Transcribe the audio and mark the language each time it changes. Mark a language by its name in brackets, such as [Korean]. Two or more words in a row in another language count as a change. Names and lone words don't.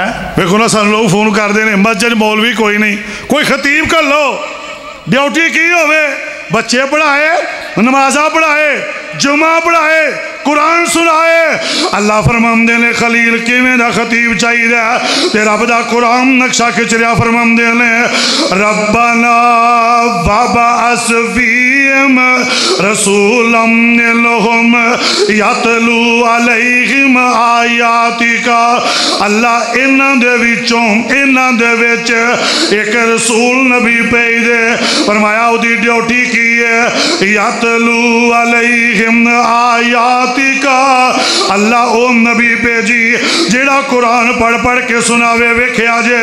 [Punjabi] دیکھو نا سانوں لوگ فون کرتے ہیں مسجد مولوی کوئی نہیں کوئی خطیب کر لو ڈیوٹی کی ہووے بچے پڑھائے نمازاں پڑھائے جمعہ پڑھائے قرآن سنائے. اللہ فرماندے نے خلیل کیویں دا خطیب چاہیدا تے رب دا قرآن نقشہ کھچ رہیا فرماندے نے [Arabic] ربنا وابعث فيهم رسولا لهم يتلو عليهم آياتك. [Punjabi] اللہ اینہاں دے وچوں اینہاں دے وچ اک رسول نبی بھیج دے. فرمایا اوہدی ڈیوٹی کی ہے [Arabic] يتلو عليهم آياتك. [Punjabi] اللہ او نبی بھیجی جیہڑا قرآن پڑھ پڑھ کے سناوے ویکھیا جے.